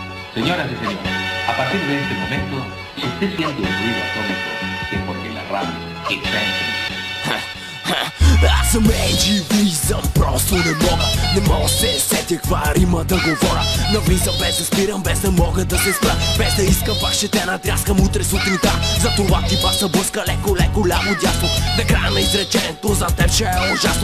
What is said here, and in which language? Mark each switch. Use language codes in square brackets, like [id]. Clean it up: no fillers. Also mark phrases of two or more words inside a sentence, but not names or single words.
[es] Señoras y señores, a partir de este momento, si usted siente un ruido atómico, es porque la radio está encendida. [bg] Аз съм Енджи, влизам, просто не мога се сетя каква рима да говоря. Навлизам без да спирам, без да мога да се спра, без да искам, пак ще те натряскам утре сутринта. Затова ти баса блъска леко, ляво дясно. На края на изречението за теб ще е ужасно.